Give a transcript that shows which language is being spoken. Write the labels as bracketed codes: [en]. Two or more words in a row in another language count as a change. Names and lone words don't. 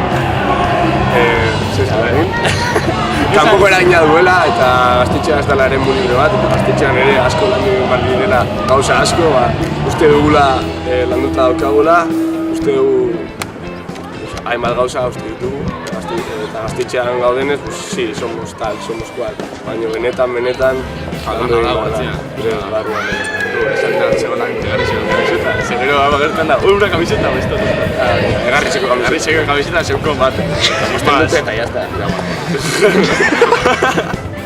[eu] Kanpoko eragina duela eta gaztetxea ez dela eremu libre bat, eta gaztetxean ere asko landu behar direla gauza asko, uste dugula landuta daukagula, uste dugu hainbat gauza uste ditugu, eta gaztetxean gaudenez, [es] sí, somos tal, somos cual, [eu] baina benetan, landu egin behar da. Gero agertzen da, [es] una camiseta o esto. [eu] Egarritxeko camiseta zeukon bat. Eta jazta.